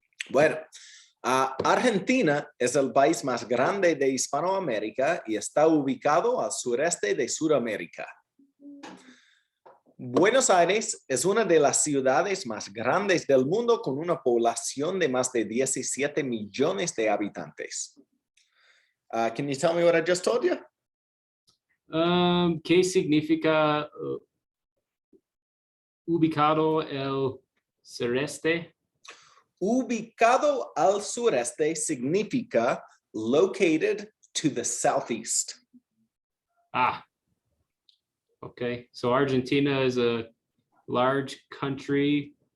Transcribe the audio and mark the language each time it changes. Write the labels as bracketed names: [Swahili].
[Spanish] Bueno, Argentina es el país más grande de Hispanoamérica y está ubicado al sureste de Sudamérica. Buenos Aires es una de las ciudades más grandes del mundo con una población de más de 17 millones de habitantes. [English] Can you tell me what I just told you? [Spanish] ¿Qué significa ubicado el sureste? Ubicado al sureste significa [English] located to the southeast. Okay, so Argentina is a large country.